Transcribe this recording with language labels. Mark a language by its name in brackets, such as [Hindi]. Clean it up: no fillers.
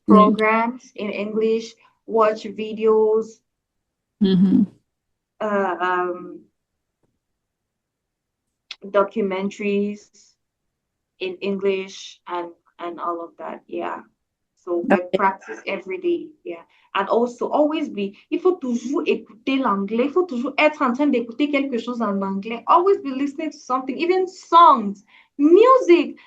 [English] programs in English. Watch videos. Uh, um, Documentaries in English, and all of that. Yeah. So, but Okay. practice every day. Yeah. And also, always be, [French] il faut toujours écouter l'anglais. Il faut toujours être en train d'écouter quelque chose en anglais. [English] Always be listening to something, even songs, music.